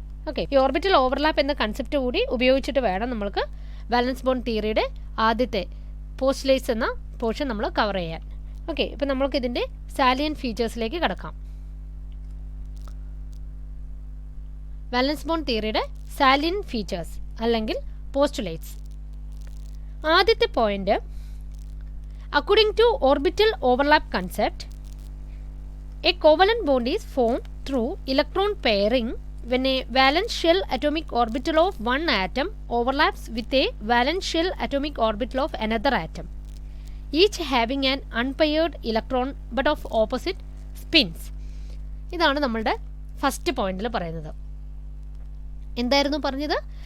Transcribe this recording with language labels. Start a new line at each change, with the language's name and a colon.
Malayalam: Okay, ഈ orbital overlap എന്ന concept കൂടി ഉപയോഗിച്ചിട്ട് വേണം നമ്മൾക്ക് വാലൻസ് ബോണ്ട് തിയറിയുടെ ആദ്യത്തെ പോസ്റ്റ്ലേറ്റ്സ് എന്ന പോർഷൻ നമ്മൾ കവർ ചെയ്യാൻ. ഓക്കെ, ഇപ്പം നമ്മൾക്ക് ഇതിൻ്റെ സാലിയൻ ഫീച്ചേഴ്സിലേക്ക് കടക്കാം. വാലൻസ് ബോണ്ട് തിയറിയുടെ സാലിയൻ ഫീച്ചേഴ്സ് അല്ലെങ്കിൽ പോസ്റ്റുലേറ്റ്സ്. ആദ്യത്തെ point,
English: According to orbital overlap concept, a covalent bond is formed through electron pairing when a valence shell atomic orbital of one atom overlaps with a valence shell atomic orbital of another atom, each having an unpaired electron but of opposite spins.
Malayalam: ഇതാണ് നമ്മളുടെ first പോയിന്റിൽ പറയുന്നത്. എന്തായിരുന്നു പറഞ്ഞത്?